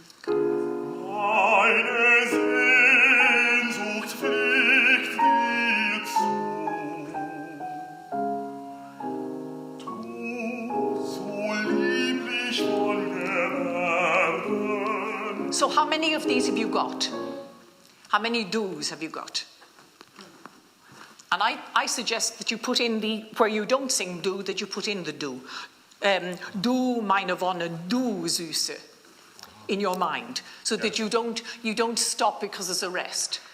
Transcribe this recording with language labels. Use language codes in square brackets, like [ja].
[de] Meine Sehnsucht fliegt dir zu. Du so lieblich von Erden. [en] So how many of these have you got? How many do's have you got? And I suggest that you put in the, where you don't sing do, that you put in the do. [de] Du, meine Wonne, du, Süße, [en] in your mind. So that you don't stop because there's a rest.